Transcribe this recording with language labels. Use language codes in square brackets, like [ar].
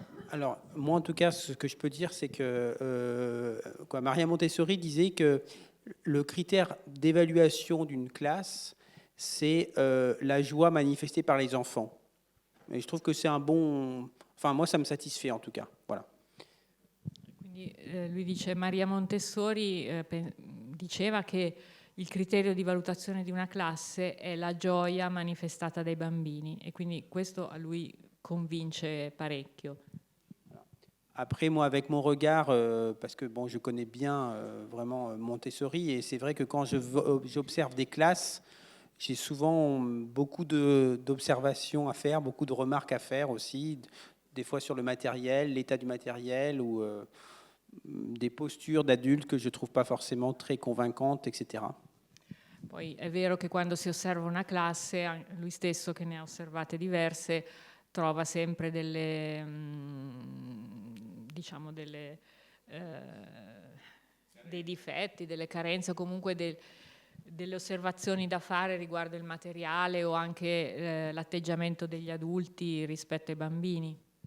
[fr] Alors, moi, en tout cas, ce que je peux dire, c'est que Maria Montessori disait que le critère d'évaluation d'une classe, c'est la joie manifestée par les enfants. Et je trouve que c'est un bon... Enfin, moi, ça me satisfait, en tout cas. Voilà. [it] Quindi lui dice, Maria Montessori diceva che il criterio di valutazione di una classe è la gioia manifestata dai bambini, e quindi questo a lui convince parecchio. [fr] Après, moi, avec mon regard, parce que bon, je connais bien vraiment Montessori, et c'est vrai que quand j'observe des classes, j'ai souvent beaucoup d'observations à faire, beaucoup de remarques à faire aussi, des fois sur le matériel, l'état du matériel, ou des postures d'adultes que je ne trouve pas forcément très convaincantes, etc. [it] Poi è vero che quando si osserva una classe, lui stesso che ne ha osservate diverse, trova sempre dei difetti, delle carenze, o comunque delle osservazioni da fare riguardo il materiale o anche l'atteggiamento degli adulti rispetto ai bambini.